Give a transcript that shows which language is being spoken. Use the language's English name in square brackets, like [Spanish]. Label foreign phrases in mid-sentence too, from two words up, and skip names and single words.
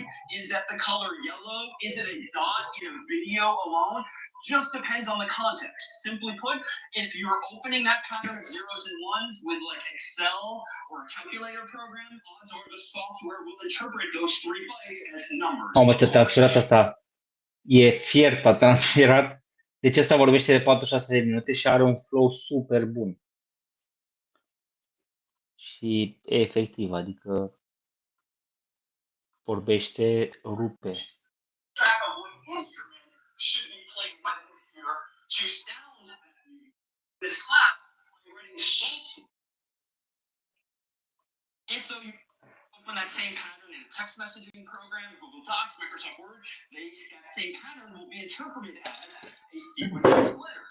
[English] Is that the color yellow? Is it a dot in a video alone? Just depends on the context. Simply put, if you're opening that pattern of zeros and ones with like Excel or a calculator program, odds are the software will interpret those 3 bytes as numbers. [Romanian] Mamă, ce transferat asta. E fiert, a transferat. Deci ăsta vorbește de 46 de minute și are un flow super bun. Și efectiv, adică vorbește, rupe. [English] If though you open that same pattern in a text messaging program, Google Docs, Microsoft Word, that same pattern will be interpreted as a sequence of letters.